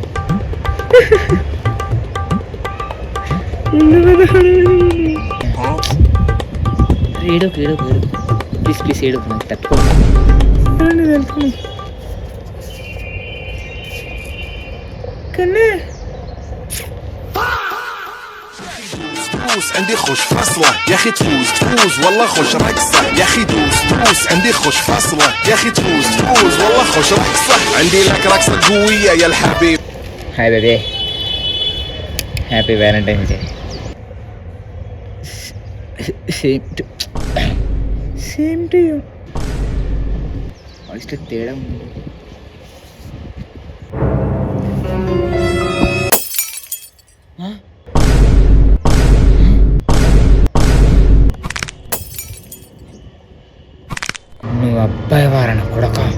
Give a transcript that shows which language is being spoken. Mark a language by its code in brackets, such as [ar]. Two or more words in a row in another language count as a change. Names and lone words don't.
[te] ఏడోకు ఏడోకు ఏడోకు [en] please please [te] ఏడోకు, నాకు తట్టుకో. కన్నా [ar] تفوز عندي خوش فاصلة يا اخي تفوز والله خوش رقصة يا اخي تفوز عندي خوش فاصلة يا اخي تفوز والله خوش رقصة عندي لك رقصة قوية يا الحبيب. [en] Hi baby, happy Valentine's Day. Same to you. [te] వాయిస్లో తేడా ఉంది. నువ్వు అబ్బాయి వారన కొడక.